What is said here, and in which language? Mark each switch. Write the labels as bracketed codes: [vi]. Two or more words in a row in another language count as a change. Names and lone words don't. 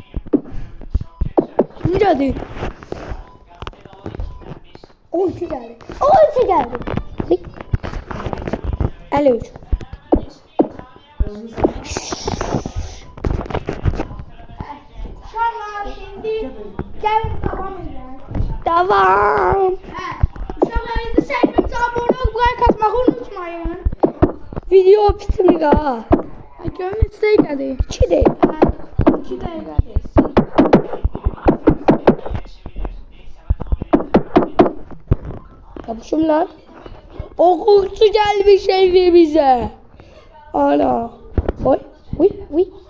[tr] Kim geldi? O iki geldi. O iki geldi. 53. [az] Uşaqlar şimdi gəlin davam edək. [tr] Devam. [az] Hə, uşaqlar indi səhifəmizə abunə olub like atmağı unutmayın. Video bitmir ha. Görün neçə dəqiqədir? [tr] 2 değil. [az] 2 dəqiqədir. [tr] Yapışım lan. O kurtu gelmiş evimize. [az] Ana. Oy.